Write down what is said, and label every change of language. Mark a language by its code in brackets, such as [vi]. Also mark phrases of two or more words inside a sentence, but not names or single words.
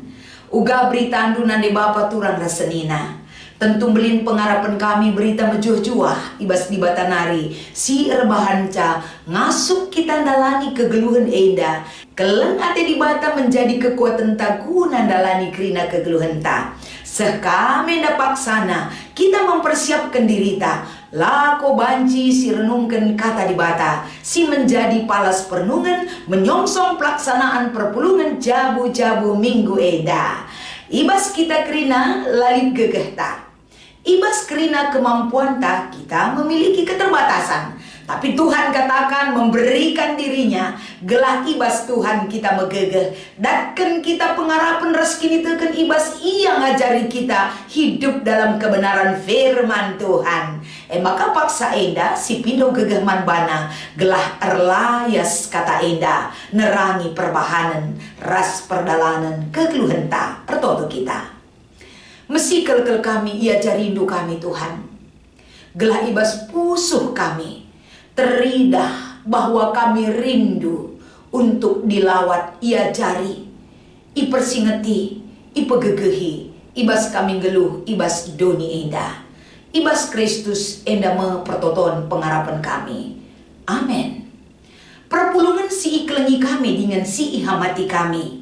[btx] Uga berita andu nande bapa turang rasenina. Tentu belin pengharapan kami berita mejuah-juah ibas di batanari. Si erbahanca ngasuk kita dalani kegeluhan enda. Keleng ate di bata menjadi kekuatan taku nandalani kerina kegeluhan ta. Sekame dapat sana kita [id] mempersiapkan diri [btx] ta. Lako banci si renungkan kata di bata, si menjadi palas perenungan menyongsong pelaksanaan perpulungan jabu-jabu minggu eda. Ibas kita kerina lalit gegeh ta. [id] Ibas kerina kemampuan ta kita memiliki keterbatasan. Tapi Tuhan katakan memberikan dirinya. [btx] Gelah ibas Tuhan kita megegeh. Datkan kita pengharapan rezeki teken ibas ia ngajari kita [id] hidup dalam kebenaran firman Tuhan. [btx] Maka paksa enda si pindo gegeh manbana. Gelah erlayas kata enda. Nerangi perbahanan. Ras perdalanan kegeluhan ta. Pertoto kita. Mesi kel kami ia jarindu kami Tuhan. Gelah ibas pusuh kami. Teridah bahwa kami rindu untuk dilawat ia jari. Ipersingeti, ipegegehi, ibas kami geluh, ibas doni enda. Ibas Kristus enda mempertoton pengharapan kami. Amin. Perpulungan si iklengi kami dengan si ihamati kami.